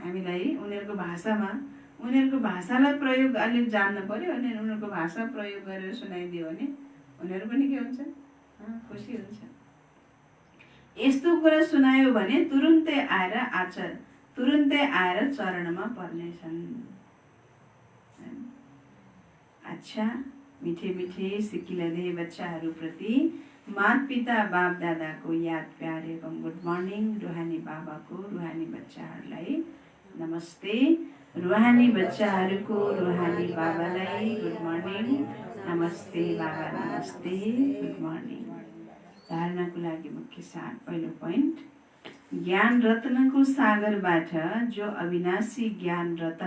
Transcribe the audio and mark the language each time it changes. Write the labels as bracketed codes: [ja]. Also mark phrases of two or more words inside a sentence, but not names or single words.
[ne] हामीलाई उनीहरूको भाषामा, उनीहरूको भाषालाई प्रयोग अलिक जान्न पर्यो। अनि उनीहरूको भाषा प्रयोग गरेर सुनाइदियो भने उनीहरू पनि के हुन्छ? खुसी हुन्छ। यस्तो कुरा सुनायो भने तुरुन्तै आएर चरणमा पर्नेछन्। अच्छा, [hi] मिठे मिठे सिकिलदे [ne] बच्चाहरूप्रति माता पिता बाप दादाको याद प्यार एवं [en] good morning. [ne] रुहानी बाबाको रुहानी बच्चाहरूलाई नमस्ते। रुहानी बच्चाहरूको रुहानी बाबालाई [en] good morning. [ne] नमस्ते बाबा, नमस्ते, [en] good morning. [ne] धारणाको लागि मुख्य सार। पहिलो पोइन्ट, ज्ञान रत्नको सागरबाट जो अविनाशी ज्ञान रतन।